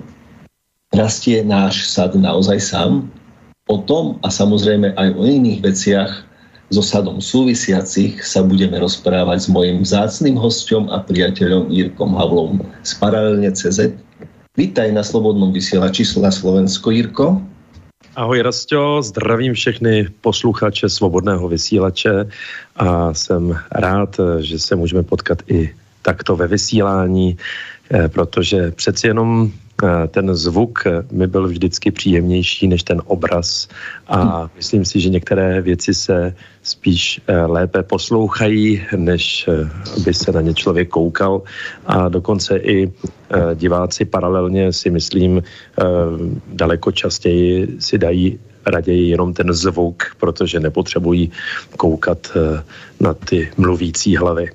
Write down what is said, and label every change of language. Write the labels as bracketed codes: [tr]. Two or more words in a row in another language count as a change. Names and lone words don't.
[sk] Rastie náš sad naozaj sám? O tom a samozrejme aj o iných veciach so sadom súvisiacich sa budeme rozprávať s mojím vzácnym hosťom a priateľom Jirkom Havlom z Paralelne.cz. Vítaj na Slobodnom vysielači na Slovensko, Jirko. [cs] Ahoj Rasto, zdravím všechny posluchače Svobodného vysílače a jsem rád, že se můžeme potkat i takto ve vysílání, protože přeci jenom ten zvuk mi byl vždycky příjemnější než ten obraz a myslím si, že některé věci se spíš lépe poslouchají, než by se na ně člověk koukal a dokonce i diváci paralelně si myslím daleko častěji si dají raději jenom ten zvuk, protože nepotřebují koukat na ty mluvící hlavy.